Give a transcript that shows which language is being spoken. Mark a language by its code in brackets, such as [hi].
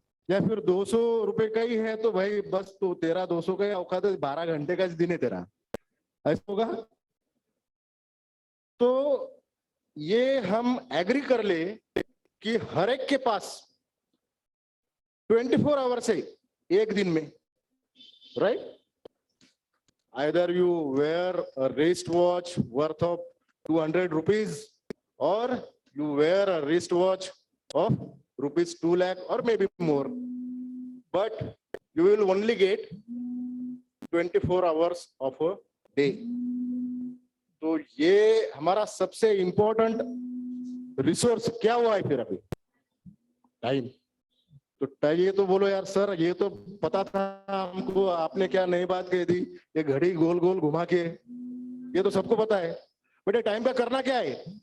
[hi] या फिर 200 रुपए का ही है तो भाई बस तो तेरा 200 का औकात है, 12 घंटे का दिन है तेरा, ऐसा होगा? तो ये हम एग्री कर ले कि हर एक के पास 24 आवर्स है एक दिन में, right? [en] Either you wear a wrist watch worth of 200 rupees or you wear a wrist watch of rupees 2 lakh or maybe more, but you will only get 24 hours of a day. [hi] तो ये हमारा सबसे important resource क्या हुआ है फिर अभी? Time. तो ये तो बोलो यार सर, ये तो पता था हमको, आपने क्या नई बात कही थी, ये घड़ी गोल गोल घुमा के, ये तो सबको पता है, बेटे टाइम का करना क्या है?